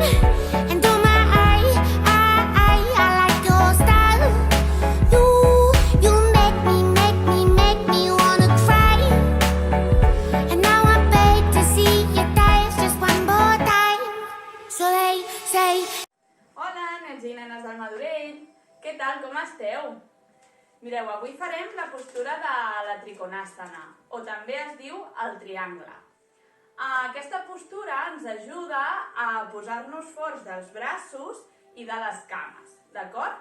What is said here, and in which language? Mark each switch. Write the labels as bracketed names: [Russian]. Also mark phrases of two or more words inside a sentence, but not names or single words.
[English] And oh my, I like your style. You make me wanna cry. And now I beg to see you dance just one more time. So they say, [Catalan] Hola, nens i nenes del Madurell! Què tal, com esteu? Mireu, avui farem la postura de la triconàstana, o també es diu el triangle. Aquesta postura ens ajuda a posar-nos forts dels braços i de les cames, d'acord?